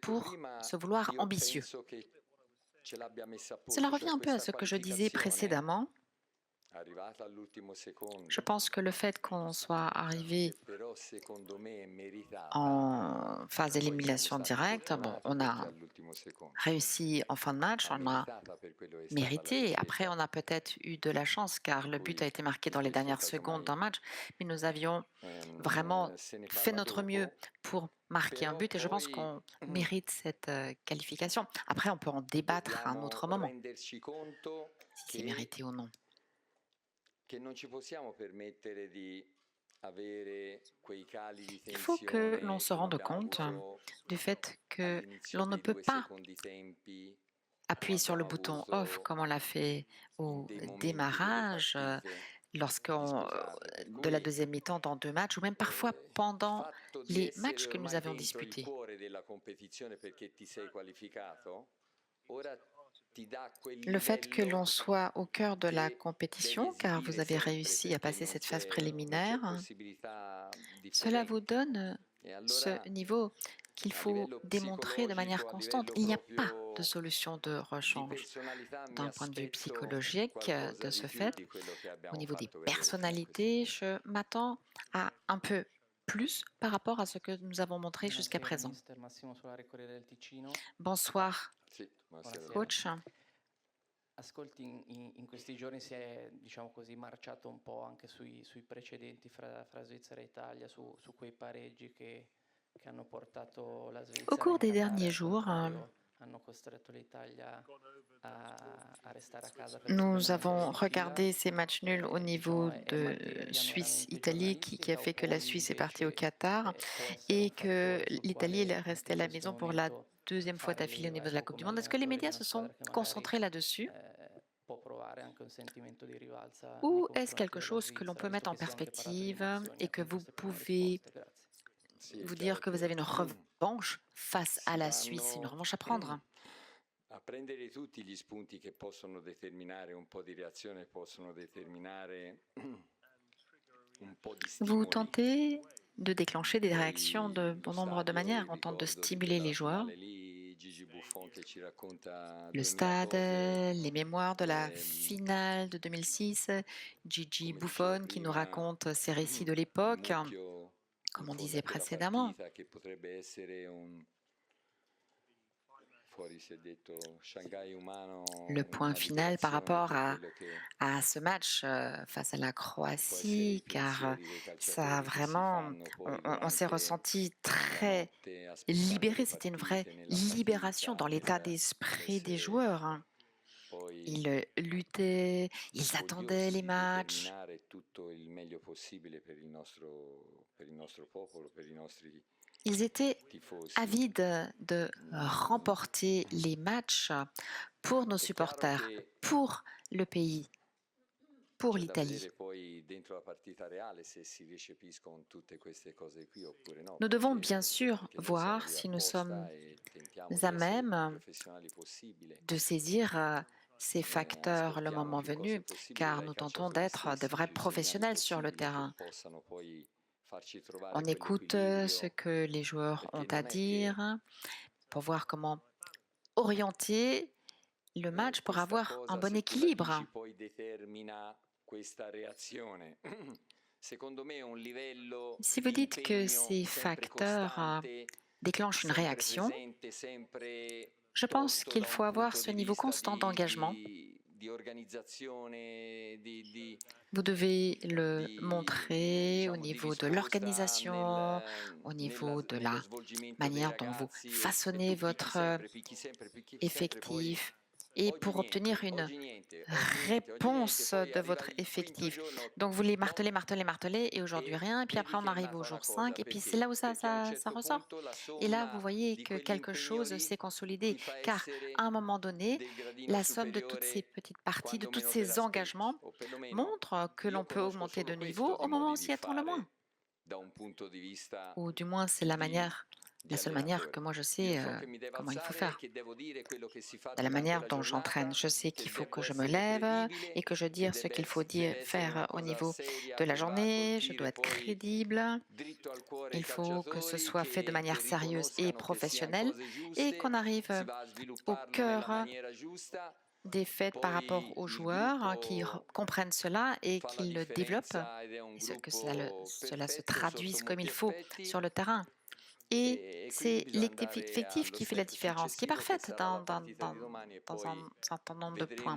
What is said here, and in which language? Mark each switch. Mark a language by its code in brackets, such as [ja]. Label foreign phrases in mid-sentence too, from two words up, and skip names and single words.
[fr] pour [it] prima, [fr] se vouloir [it] io [fr] ambitieux. [it] penso che ce l'abbia messa a [fr] Cela [it] posto, [fr] revient [it] cioè [fr] un peu à [it] questa [fr] ce que je disais [it] qualificazione [fr] précédemment. [it] arrivata all'ultimo secondo, [fr] Je pense que le fait qu'on soit arrivé [it] che però secondo me è meritata, [fr] en phase [it] poi siamo [fr] d'élimination [it] stati [fr] directe, bon, [it] fortunati [fr] on [it] perché [fr] a [it] all'ultimo secondo, [fr] réussi en fin de match, [it] ma [fr] on a [it] meritata per quello che è stata la [fr] mérité. Après, [it] difesa, [fr] on a peut-être eu de la chance car le but a [it] cui [fr] été marqué dans les [it] spesso e [fr] dernières secondes d'un [it] casomai [fr] match, mais nous avions vraiment [it] se ne [fr] fait [it] parla [fr] notre mieux [it] poco, [fr] pour marquer un [it] però [fr] but et je pense [it] poi [fr] qu'on mérite cette qualification. Après, on peut en débattre à un [it] dobbiamo [fr] autre moment, [it] renderci conto [fr] si c'est mérité ou non. [it] che non ci possiamo permettere di avere quei cali di [fr] Il faut que l'on [it] tensione [fr] se [it] come [fr] rende [it] abbiamo [fr] compte [it] avuto [fr] du fait que [it] all'inizio [fr] l'on ne [it] dei [fr] peut [it] due [fr] pas [it] secondi tempi, come [fr] appuyer sur le [it] abbiamo [fr] bouton off [it] avuto [fr] comme on l'a fait [it] in [fr] au [it] dei momenti delle [fr] démarrage, [it] partite [fr] lorsqu'on [it] disputate. Per [fr] de la [it] cui [fr] deuxième mi-temps dans 2 matchs ou même parfois [it] il [fr] pendant [it] fatto di [fr] les [it] essere [fr] matchs que nous [it] ormai [fr] avions [it] dentro il [fr] disputés. [it] cuore della competizione perché ti sei qualificato, ora ti dà quel [fr] Le fait que l'on [it] livello [fr] soit au cœur de la [it] che devi [fr] compétition, car vous [it] esibire [fr] avez [it] sempre [fr] réussi à [it] perché [fr] passer cette phase [it] non c'è [fr] préliminaire, [it] possibilità [fr] cela vous [it] differente. [fr] donne [it] E [fr] ce [it] allora [fr] niveau qu'il [it] a [fr] faut [it] livello [fr] démontrer de manière [it] psicologico, a [fr] constante. [it] livello [fr] Il n'y a pas de [it] proprio [fr] solution de [it] di [fr] rechange. [it] personalità mi [fr] D'un point de vue [it] aspetto [fr] psychologique, [it] qualcosa [fr] de [it] di [fr] ce [it] più [fr] fait, [it] di quello che [fr] au [it] abbiamo [fr] niveau des [it] fatto vedere fino a questo [fr] personnalités, [it] punto. [fr] je m'attends à un peu plus par rapport à ce que nous avons montré jusqu'à [it] Buonasera, [fr] présent. [it] mister Massimo Solari, Corriere del Ticino. [fr] Bonsoir, [it] Sì, buonasera. [fr] coach. [it] Ascolti, in questi giorni si è, diciamo così, marciato un po' anche sui precedenti fra Svizzera e Italia, su quei pareggi che hanno portato la [fr] Au [it] Svizzera [fr] cours [it] in [fr] des [it] Qatar e [fr] derniers [it] al [fr] jours, [it] contrario hanno costretto l'Italia a restare a casa per la [fr] nous [it] seconda [fr] avons [it] manche di fila. [fr] regardé ces matchs nuls au niveau [it] Diciamo, è [fr] de [it] materia [fr] Suisse-Italie [it] meramente [fr] qui a [it] giornalistica [fr] fait que [it] oppure [fr] la Suisse est partie au [it] invece [fr] Qatar [it] può essere un [fr] et que [it] fattore sul [fr] l'Italie est [it] quale [fr] restée [it] anche [fr] à [it] in [fr] la [it] questo [fr] maison pour la [it] momento [fr] deuxième fois [it] fare [fr] d'affilée au niveau [it] leva, [fr] de la [it] ecco, [fr] Coupe du [it] come [fr] Monde? Est-ce que les [it] allenatore di [fr] médias [it] una [fr] se sont [it] squadra che magari [fr] concentrés là-dessus [it] può provare anche un sentimento di rivalsa nei [fr] ou est-ce [it] confronti [fr] quelque [it] della [fr] chose que l'on [it] Svizzera, [fr] peut [it] visto [fr] mettre en [it] che si è anche parlato di [fr] perspective [it] emozioni [fr] et [it] anche [fr] que [it] in [fr] vous [it] queste prime [fr] pouvez [it] risposte? Grazie. Sì, è [fr] vous [it] chiaro [fr] dire que vous avez une [it] che [fr] revanche face à [it] si [fr] la Suisse, une [it] vanno [fr] revanche à prendre? [it] a prendere tutti gli spunti che possono determinare un po' di reazione, possono determinare un po' di [fr] Vous [it] stimoli. [fr] tentez de déclencher des réactions de [it] Poi lo [fr] bon nombre de [it] stadio, [fr] manières. [it] il [fr] On tente de [it] ricordo di [fr] stimuler [it] quella [fr] les joueurs. [it] finale lì, Gigi Buffon che ci racconta [fr] Le 2000 stade, [it] cose, [fr] les mémoires de la ehm, finale de 2006, Gigi [it] come dicevo [fr] Buffon qui nous [it] prima, [fr] raconte ses récits de [it] il [fr] l'époque, [it] mucchio in [fr] comme on [it] fondo [fr] disait [it] a quella [fr] précédemment. [it] partita che potrebbe essere un, fuori si è detto, Shanghai umano, [fr] Le point [it] una [fr] final par [it] liberazione [fr] rapport [it] per quello che [fr] à ce match face à la [it] può essere [fr] Croatie, [it] i [fr] car [it] pensieri dei [fr] ça a [it] calciatori che si [fr] vraiment, [it] fanno poi [fr] on s'est [it] durante [fr] ressenti [it] la [fr] très [it] notte aspettando [fr] libéré. le C'était une vraie [it] partite, nella [fr] libération [it] fatica, [fr] dans l'état d'esprit des [it] nell'essere [fr] joueurs, hein. [it] poi [fr] Ils luttaient, ils attendaient [it] vogliosi [fr] les [it] di [fr] matchs. [it] determinare tutto il meglio possibile per il nostro popolo, per i nostri [fr] Ils étaient [it] tifosi. [fr] avides de remporter les matchs pour nos [it] È chiaro [fr] supporters, [it] che [fr] pour le pays, pour [it] c'è da [fr] l'Italie. [it] vedere poi dentro la partita reale se si recepiscono tutte queste cose qui oppure no, [fr] Nous devons [it] perché, [fr] bien sûr [it] perché noi siamo [fr] voir [it] lì [fr] si nous sommes [it] apposta e tentiamo di [fr] à [it] essere il più [fr] même [it] professionali possibile. [fr] de saisir ces facteurs le [it] Ascoltiamo [fr] moment [it] più cose [fr] venu, [it] possibile [fr] car [it] dai [fr] nous tentons [it] calciatori [fr] d'être de [it] stessi, [fr] vrais [it] più segnali [fr] professionnels sur le [it] possibili che [fr] terrain. [it] possano poi farci trovare [fr] On écoute ce [it] quell'equilibrio, [fr] que les joueurs ont [it] perché [fr] à [it] non è che [fr] dire pour voir comment orienter le match pour [it] questa [fr] avoir un [it] cosa, [fr] bon [it] se tu la dici, [fr] équilibre. [it] poi determina questa reazione. Secondo me un livello [fr] Si vous [it] di [fr] dites que [it] impegno [fr] ces [it] sempre [fr] facteurs [it] costante, [fr] déclenchent une [it] sempre [fr] réaction, [it] presente, sempre [fr] je pense [it] tosto [fr] qu'il [it] da un [fr] faut avoir [it] punto [fr] ce [it] di [fr] niveau [it] vista [fr] constant d'engagement. [it] di organizzazione, [fr] Vous devez le montrer au [it] diciamo, di [fr] niveau de [it] risposta [fr] l'organisation, au niveau de [it] nello [fr] la [it] svolgimento dei [fr] manière dont vous [it] ragazzi e [fr] façonnez [it] tu [fr] votre [it] picchi sempre, poi [fr] effectif et pour obtenir une [it] niente, [fr] réponse [it] poi [fr] de [it] arriva [fr] votre [it] il quinto [fr] effectif. [it] giorno, [fr] Donc vous les [it] bom, [fr] martelez, et aujourd'hui [it] e [fr] rien, et puis [it] vedi [fr] après on [it] che è [fr] arrive au [it] nata una [fr] jour 5, [it] cosa, [fr] et puis c'est là où [it] perché a un [fr] ça [it] certo [fr] ressort. [it] punto la [fr] Et là, vous [it] somma [fr] voyez [it] di [fr] que quelque [it] quell'impegno [fr] chose [it] lì [fr] s'est consolidé, [it] ti fa [fr] car [it] essere [fr] à un moment donné, [it] del gradino [fr] la somme de toutes ces [it] superiore [fr] petites parties, de [it] quando [fr] tous [it] meno te [fr] ces [it] l'aspetti, [fr] engagements, [it] o perlomeno [fr] montre que [it] io [fr] l'on peut [it] conosco [fr] augmenter [it] solo [fr] de niveau [it] questo [fr] au [it] di [fr] moment où on [it] modi di [fr] s'y attend le moins. [it] fare da un punto di vista [fr] Ou du moins, c'est la seule manière que [it] allenatore. [fr] moi je [it] Io [fr] sais [it] so che mi devo [fr] comment il faut [it] alzare e [fr] faire. [it] che devo dire quello che si fa [fr] De la [it] durante [fr] manière [it] la [fr] dont j'entraîne, [it] giornata, [fr] je sais qu'il [it] che [fr] faut que [it] devo [fr] je me [it] essere [fr] lève et [it] credibile, [fr] que je [it] che [fr] dire ce qu'il faut [it] deve essere una [fr] faire au [it] cosa [fr] niveau [it] seria [fr] de la [it] che va a [fr] journée. Je dois [it] colpire [fr] être [it] poi [fr] crédible. [it] dritto al cuore i [fr] Il faut que ce [it] calciatori, [fr] soit fait de manière [it] che [fr] sérieuse et [it] riconoscano che siano [fr] professionnelle [it] cose [fr] et [it] giuste, [fr] qu'on arrive [it] si va a [fr] au [it] svilupparlo nella [fr] cœur [it] maniera giusta [fr] des faits par rapport aux joueurs qui comprennent cela et qui le développent, et que cela se traduise comme il faut sur le terrain. Et c'est l'effectif qui fait la différence, qui est parfaite dans un certain nombre de points.